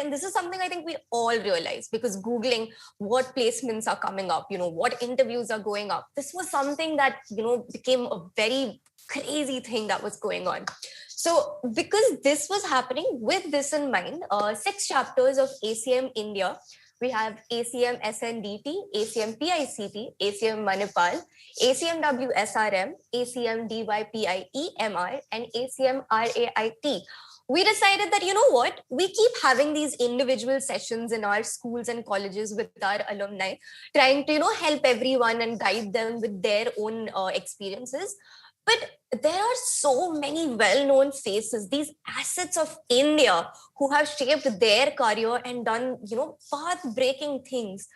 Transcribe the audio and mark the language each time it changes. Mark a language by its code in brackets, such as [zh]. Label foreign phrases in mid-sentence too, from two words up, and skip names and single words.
[en] And this is something I think we all realize, because Googling what placements are coming up, what interviews are going up. This was something that, became a very crazy thing that was going on. So because this was happening, with this in mind, 6 chapters of ACM India, we have ACM SNDT, ACM PICT, ACM Manipal, ACM WSRM, ACM DYPIEMR, and ACM RAIT. We decided that, we keep having these individual sessions in our schools and colleges with our alumni, trying to, help everyone and guide them with their own experiences. But there are so many well-known faces, these assets of India, who have shaped their career and done, path-breaking things.